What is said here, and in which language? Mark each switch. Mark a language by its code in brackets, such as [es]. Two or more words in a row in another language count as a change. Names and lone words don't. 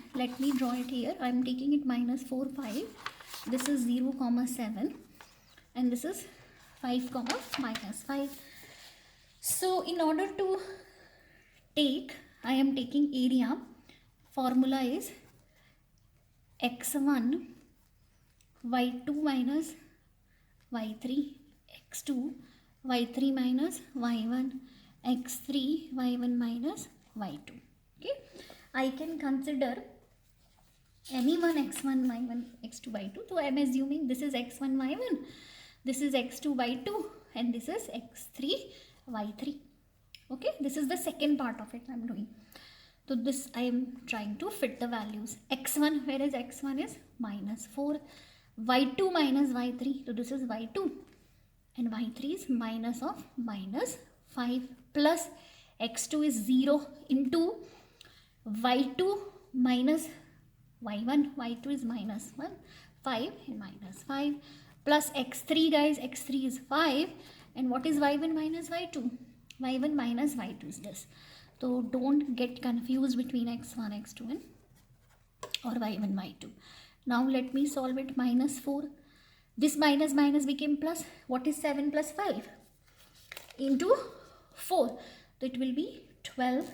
[en] Let me draw it here. I am taking it minus 4 5. This is 0 comma 7 and this is 5 comma minus 5. So in order to take, I am taking area. Formula is x1 y2 minus y3 x2 y3 minus y1 x3 y1 minus y2. Okay, I can consider any one x1, y1, x2 by 2. So I am assuming this is x1, y1, this is x2 by 2, and this is x3, y3. Okay, this is the second part of it I am doing. So this I am trying to fit the values. x1, whereas x1 is minus 4, y2 minus y3, so this is y2, and y3 is minus of minus 5, plus x2 is 0 into y2 minus y1, y2 is minus 1, 5 and minus 5, plus x3 guys, x3 is 5, and what is y1 minus y2? y1 minus y2 is this. So don't get confused between x1, x2 and or y1, y2. Now let me solve it. Minus 4. This minus minus became plus. What is 7 plus 5? Into 4. So it will be 12.